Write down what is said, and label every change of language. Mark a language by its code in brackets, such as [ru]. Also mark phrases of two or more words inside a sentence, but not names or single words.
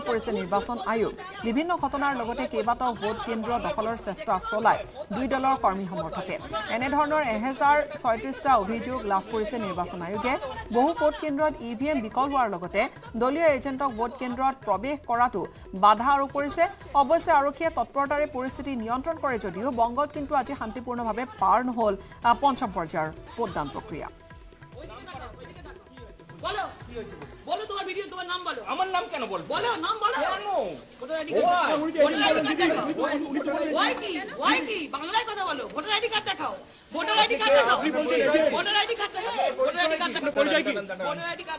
[as] পৰিছে নিৰ্বাচন আয়োগ বিভিন্ন ঘটনাৰ লগতে কেইবাটাও ভোট কেন্দ্ৰ দখলৰ চেষ্টা চলায় দুই দলৰ কৰ্মী সমৰ্থকে এনেধৰণৰ 1036টা অভিযোগ লাভ কৰিছে নিৰ্বাচন আয়োগে বহু ভোট কেন্দ্ৰত ইভিএম বিকল হোৱাৰ লগতে দলীয় এজেণ্টক ভোট কেন্দ্ৰত প্ৰৱেশ কৰাটো বাধা আৰোপ কৰিছে অৱশ্যে আৰক্ষীয়ে তৎপৰতাৰে পৰিস্থিতি নিয়ন্ত্ৰণ কৰে যদিও বংগত কিন্তু আজি শান্তিপূৰ্ণভাৱে পাৰ নহল পঞ্চম পৰ্যায়ৰ ভোটদান প্রক্রিয়া [bn] বলো তোমার ভিডিও তোমার নাম বলো আমার নাম কেন বল বলো নাম বলো কেন [en] voter ID [bn] ওয়াই কি বাংলায় কথা বলো [en] voter ID card [bn] দেখাও [en] voter ID card [bn] দেখাও [en] voter ID card [bn] দেখাও [en] voter ID card [bn] দেখাও পরিচয় কি [en] voter ID card